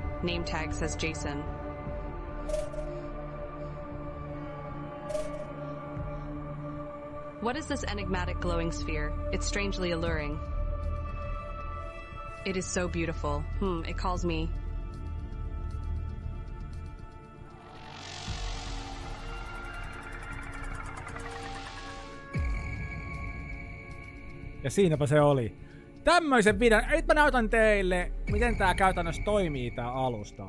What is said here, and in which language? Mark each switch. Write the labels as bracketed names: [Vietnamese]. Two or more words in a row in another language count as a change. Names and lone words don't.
[English] Name tag says Jason. What is this enigmatic glowing sphere? It's strangely alluring. It is so beautiful. It calls me. [Finnish] Ja siinäpä se oli. Tämmöisen videon, nyt mä näytän teille, miten tää käytännössä toimii tää alusta.